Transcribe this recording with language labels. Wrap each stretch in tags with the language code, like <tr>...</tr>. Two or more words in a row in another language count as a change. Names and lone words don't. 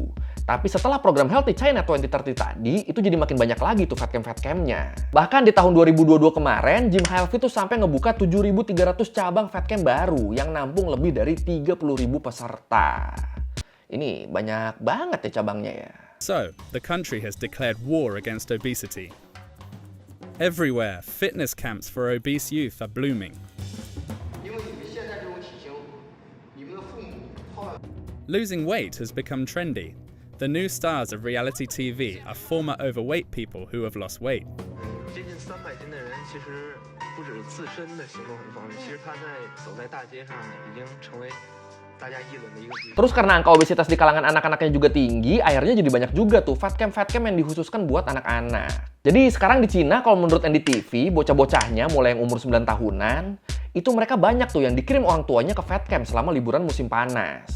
<id>Tapi setelah program Healthy China 2030 tadi, itu jadi makin banyak lagi tuh</id> <en>Fat Camp-</en> <id>nya. Bahkan di tahun 2022 kemarin, Jim Halvey tuh sampai ngebuka 7.300 cabang</id> <en>Fat Camp</en> <id>baru yang nampung lebih dari 30.000 peserta. Ini banyak banget ya cabangnya ya.</id> <en>So, the country has declared war against obesity. Everywhere, fitness camps for obese youth are blooming. Losing weight has become trendy. The new stars of reality TV are former overweight people who have lost weight.</en> <zh>接近300斤的人，其实不止自身的行动很方便，其实他走在大街上已经成为</zh> <id>Terus karena angka obesitas di kalangan anak-anaknya juga tinggi, akhirnya jadi banyak juga tuh</id> <en>fat camp</en> <id>yang dikhususkan buat anak-anak. Jadi sekarang di Cina kalau menurut NDTV, bocah-bocahnya mulai yang umur 9 tahunan, itu mereka banyak tuh yang dikirim orang tuanya ke</id> <en>fat camp</en> <id>selama liburan musim panas.</id>